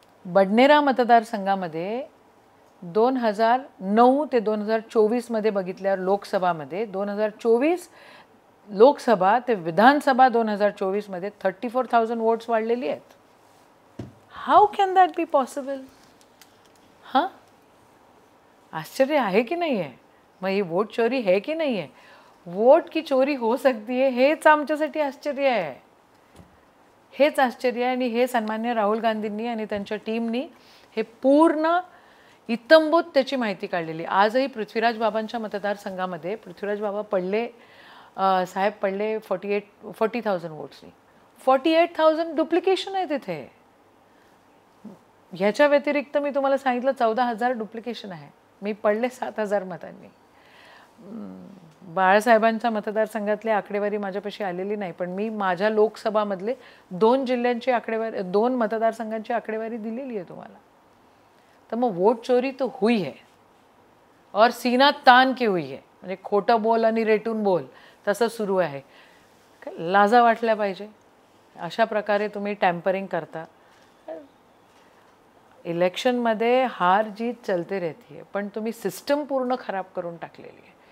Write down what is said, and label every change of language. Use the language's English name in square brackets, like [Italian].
[Marathi] बडनेरा मतदारसंघामध्ये 2009 ते 2024 मध्ये बघितल्यावर लोकसभामध्ये 2024 लोकसभा ते विधानसभा 2024 मध्ये 34,000 वोट्स वाढलेली आहेत. [English] How can that be possible? [Marathi] हां, आश्चर्य आहे की नाही आहे? मग ही [Hindi] वोट चोरी है की नहीं है? वोट की चोरी हो सकती है [Marathi] हेच आमच्यासाठी आश्चर्य आहे. हेच आश्चर्य आहे आणि हे सन्मान्य राहुल गांधींनी आणि त्यांच्या टीमनी हे पूर्ण इत्तंभूत त्याची माहिती काढलेली. आजही पृथ्वीराज बाबांच्या मतदारसंघामध्ये पृथ्वीराज बाबा साहेब पडले 40,000 वोट्सनी. 48,000 डुप्लिकेशन आहे तिथे. ह्याच्या व्यतिरिक्त मी तुम्हाला सांगितलं 14,000 डुप्लिकेशन आहे. मी पडले 7,000 मतांनी. बाळासाहेबांच्या मतदारसंघातली आकडेवारी माझ्यापाशी आलेली नाही, पण मी माझ्या लोकसभामधले 2 जिल्ह्यांची आकडेवारी 2 मतदारसंघांची आकडेवारी दिलेली आहे तुम्हाला. तर मग [Hindi] वोट चोरी तो हुई है और सीना तान के हुई है. [Marathi] म्हणजे खोटं बोल आणि रेटून बोल तसं सुरू आहे. लाजा वाटल्या पाहिजे. अशा प्रकारे तुम्ही टॅम्परिंग करता. इलेक्शनमध्ये [Hindi] हार जीत चलते रहती है, [Marathi] पण तुम्ही सिस्टम पूर्ण खराब करून टाकलेली आहे.